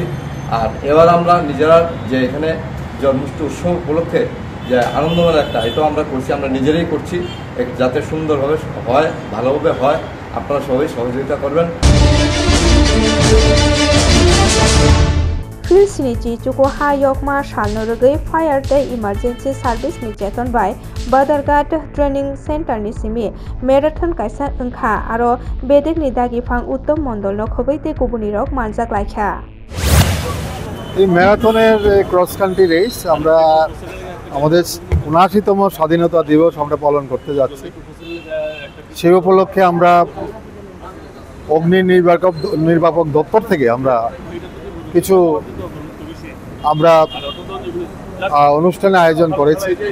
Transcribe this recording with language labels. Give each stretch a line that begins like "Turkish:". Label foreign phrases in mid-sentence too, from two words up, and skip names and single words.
Bangla: আর এবার আমরা নিজেরা যে এখানে জন্মাষ্টমী উৎসব উপলক্ষে যে আনন্দময় একটা এটাও আমরা করছি, আমরা নিজেরাই করছি, যাতে সুন্দরভাবে হয়, ভালোভাবে হয়। আপনারা সবাই সহযোগিতা করবেন।
Bodo: फिल्ड सिनिची चुको हायकमा सालनो रगै
English: fire de emergency service
Bodo: नि जेतन बाय बादारघाट
English: training centre
Bodo: नि सिमी मैराथन कायसा अंखा आरो बेदेक नि दागिफां उत्तम मंडल नो खबैते गुबुनि रक मानजाक लायखा
Bangla: এই ম্যারাথনের
English: cross country race
Bangla: আমরা আমাদের ৭৯তম স্বাধীনতা দিবস আমরা পালন করতে যাচ্ছি। সেই উপলক্ষে আমরা অগ্নি নির্বাপক দপ্তর থেকে আমরা কিছু অনুষ্ঠানের আয়োজন করেছি।